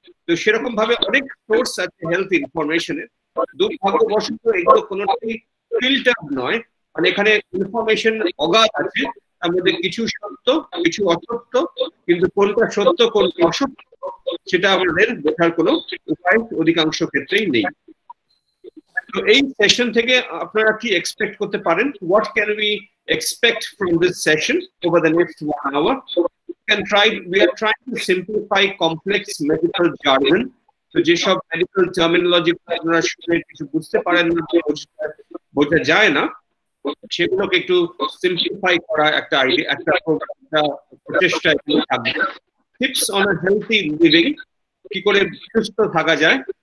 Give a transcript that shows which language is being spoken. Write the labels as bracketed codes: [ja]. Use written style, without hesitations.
[bn] তো সেরকম ভাবে অনেক সোর্স আছে হেলথ ইনফরমেশনের। দুর্ভাগ্যবশত এগুলো কোনোটাই ফিল্টার নয়, মানে এখানে ইনফরমেশন অগাধ আছে, তার মধ্যে কিছু সত্য, কিছু অসত্য, কিন্তু কোনটা সত্য কোনটা অসত্য সেটা আমাদের বোঝার কোনো উপায় অধিকাংশ ক্ষেত্রেই নেই। তো এই সেশন থেকে আপনারা কি এক্সপেক্ট করতে পারেন? [en] What can we expect from this session over the next 1 hour? We are trying to simplify complex medical jargon. [bn] So যেসব মেডিকেল টার্মিনোলজি আপনারা শুনে কিছু বুঝতে পারেন না, বোঝা যায় না, সেগুলোকে একটু সিম্পলিফাই করা একটা আইডিয়া, একটা প্রচেষ্টা থাকবে। [en] tips on a healthy living, [bn] কি করে সুস্থ থাকা যায়।